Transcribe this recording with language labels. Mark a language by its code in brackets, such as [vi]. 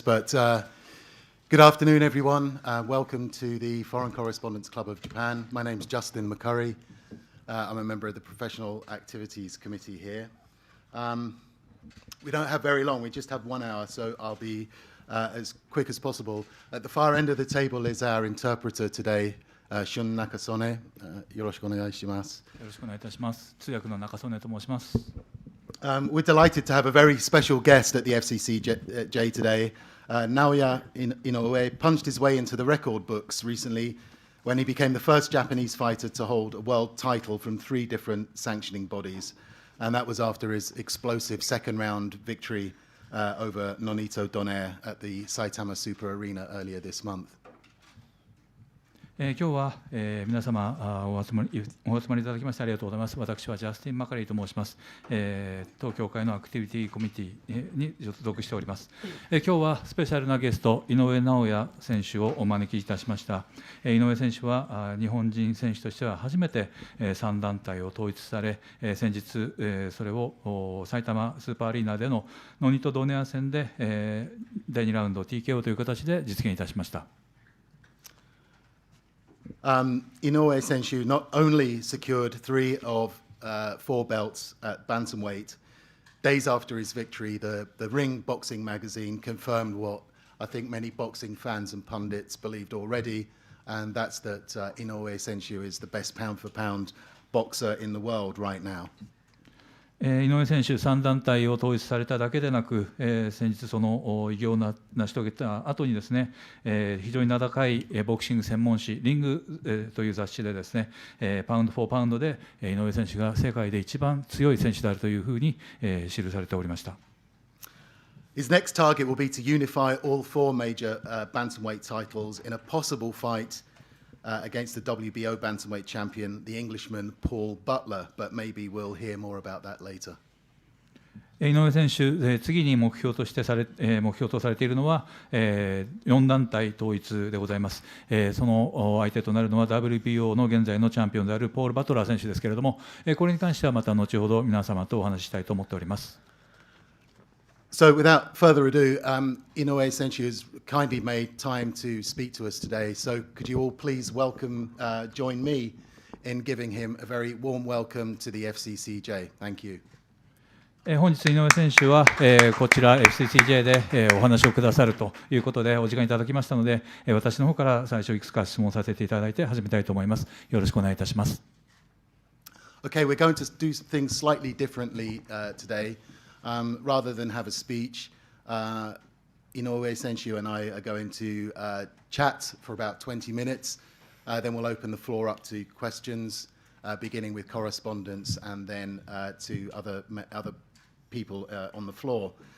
[en] But good afternoon, everyone. Welcome to the Foreign Correspondents Club of Japan. My name's Justin McCurry. I'm a member of the Professional Activities Committee here. We don't have very long. We just have 1 hour, so I'll be as quick as possible. At the far end of the table is our interpreter today, Shun Nakasone. [ja] よろしくお願いします。よろしくお願いいたします。通訳の中曽根と申します。 [en] We're delighted to have a very special guest at the FCCJ today. Naoya Inoue punched his way into the record books recently when he became the first Japanese fighter to hold a world title from 3 different sanctioning bodies. And that was after his explosive second round victory over Nonito Donaire at the Saitama Super Arena earlier this month. [ja] 今日は、皆様お集まりいただきましてありがとうございます。私はジャスティン・マカリーと申します。当協会のアクティビティコミュニティに所属しております。今日はスペシャルなゲスト井上尚弥選手をお招きいたしました。井上選手は日本人選手としては初めて3団体を統一され、先日それを埼玉スーパーアリーナでのノニト・ドネア戦で第2ラウンド TKO という形で実現いたしました。 [en] Inoue Senshu not only secured 3 of 4 belts at bantamweight, days after his victory, the Ring Boxing magazine confirmed what I think many boxing fans and pundits believed already, and that's that Inoue Senshu is the best pound-for-pound boxer in the world right now. [ja] 井上選手、3団体を統一されただけでなく、先日、その偉業を成し遂げた後にですね、非常に名高いボクシング専門誌、リングという雑誌でですね、パウンド・フォー・パウンドで井上選手が世界で一番強い選手であるというふうに記されておりました。 [en] His next target will be to unify all 4 major bantamweight titles in a possible fight against the WBO bantamweight champion, the Englishman Paul Butler, but maybe we'll hear more about that later. [ja] 井上選手、次に目標とされているのは、4団体統一でございます。その相手となるのは WBO の現在のチャンピオンであるポール・バトラー選手ですけれども、これに関してはまた後ほど皆様とお話ししたいと思っております。 [en] So without further ado, Inoue Senshu has kindly made time to speak to us today. So could you all please join me in giving him a very warm welcome to the FCCJ. Thank you. [ja] 本日井上選手はこちら FCCJ でお話をくださるということでお時間いただきましたので、私の方から最初いくつか質問させていただいて始めたいと思います。よろしくお願いいたします。 [en] Okay, we're going to do things slightly differently today. Rather than have a speech, Inoue Senshu and I are going to chat for about 20 minutes. Then we'll open the floor up to questions, beginning with correspondents and then to other people on the floor.